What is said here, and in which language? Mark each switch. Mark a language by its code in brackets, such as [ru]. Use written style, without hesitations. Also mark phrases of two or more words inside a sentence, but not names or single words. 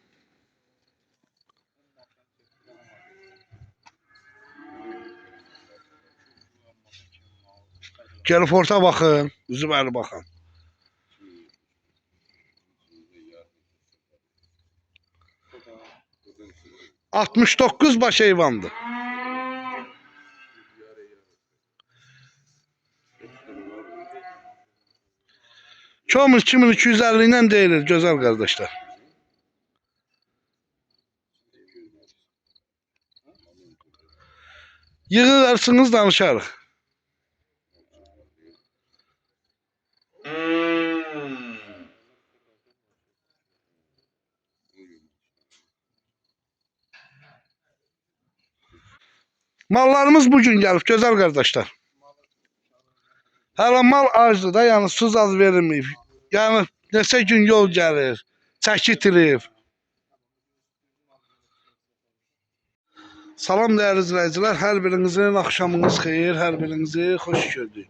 [az] Gəlib orta baxın, üzü bəri baxın. ...69 baş heyvandır. [tr] Çoğumuz 2250'den deyilir güzel kardeşler. [az] Yığılarsınız danışarıq. [tr] Mallarımız bugün gelip güzel kardeşler. [az] Hələ mal acdır da, yəni su az verilməyib. Yəni neçə gün yol gəlir, çəkitilib. Salam dəyərli izləyicilər, hər birinizin axşamınız xeyir, hər birinizi xoş gördük.